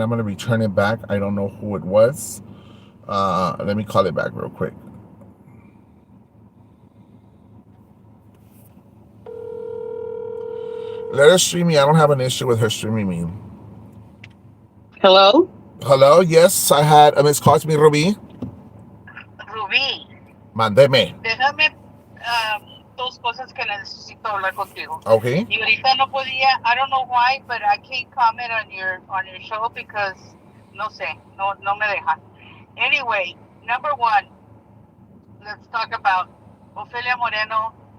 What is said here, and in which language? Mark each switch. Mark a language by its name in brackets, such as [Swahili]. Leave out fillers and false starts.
[English] I'm going to return it back. I don't know who it was. Let me call it back real quick. Let her stream me. I don't have an issue with her streaming me. Hello? Hello, yes, I had a missed call to me, Ruby. [Spanish] Rubí, Mándeme. déjame dos cosas que necesito hablar contigo. [English] Okay. [Spanish] Y ahorita no podía, [English] I don't know why, but I can't comment on your show because [Spanish] no sé, no me dejan. [English] Anyway, number one, let's talk about Ofelia Moreno.